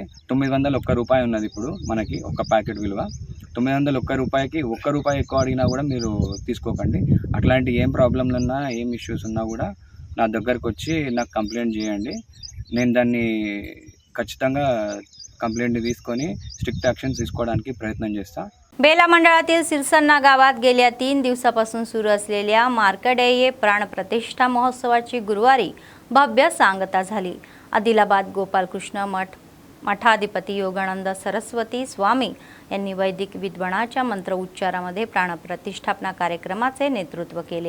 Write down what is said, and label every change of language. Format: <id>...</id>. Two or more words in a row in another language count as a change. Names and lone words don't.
<te>901 రూపాయి ఉన్నది ఇప్పుడు మనకి ఒక ప్యాకెట్ విలువ. 901 రూపాయికి ₹1 ఎక్కువ అడిగినా కూడా మీరు తీసుకోకండి. అట్లాంటి ఏం ప్రాబ్లంలు ఉన్నా, ఏం ఇష్యూస్ ఉన్నా కూడా నా దగ్గరకు వచ్చి నాకు కంప్లైంట్ చేయండి. నేను దాన్ని ఖచ్చితంగా कंप्लेंट తీసుకొని</te> <en>strict action</en> <te>తీసుకోవడానికి प्रयत्न చేస్తా.</te> <mr>बेला मंडळातील सिरसन्ना गावात गेल्या 3 दिवसापासून सुरू असलेल्या मार्कंडेय प्राणप्रतिष्ठा महोत्सवाची गुरुवारी भव्य सांगता झाली. आदिलाबाद गोपालकृष्ण मठ मठाधिपती योगानंद सरस्वती स्वामी यांनी वैदिक विद्वानाच्या मंत्र उच्चारामध्ये प्राणप्रतिष्ठापना कार्यक्रमाचे नेतृत्व केले.</mr>